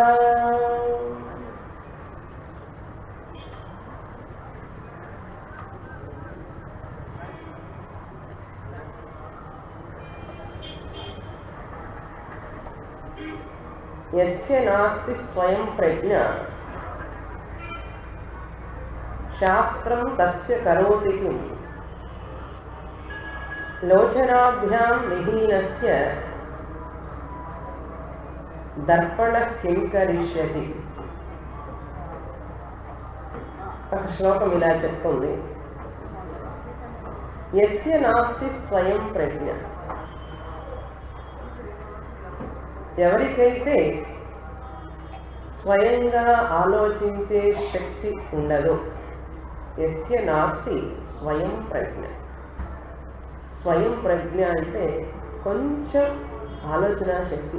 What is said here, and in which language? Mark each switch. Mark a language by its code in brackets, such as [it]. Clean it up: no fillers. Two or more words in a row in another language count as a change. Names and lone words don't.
[sa] यस्य नास्ति स्वयं प्रज्ञा शास्त्रं तस्य करोति किम्। लोचनाभ्यां विहीनस्य दर्पणः किं करिष्यति। [te] श्लोकం ఇలా చెప్తుంది, [sa] यस्य नास्ति स्वयं प्रज्ञ, [te] ఎవరికైతే స్వయంగా ఆలోచించే శక్తి ఉండదో, [sa] యస్య నాస్తి స్వయం ప్రజ్ఞ. స్వయం ప్రజ్ఞ [te] అంటే కొంచెం ఆలోచన శక్తి.